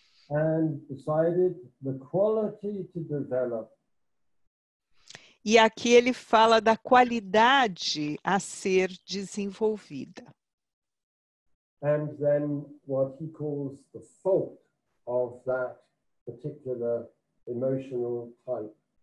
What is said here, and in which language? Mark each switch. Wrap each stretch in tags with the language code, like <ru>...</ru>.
<en>and decided the quality to develop.</en> <pt>E aqui ele fala da qualidade a ser desenvolvida.</pt> <en>And then what he calls the fault of that particular emotional type.</en>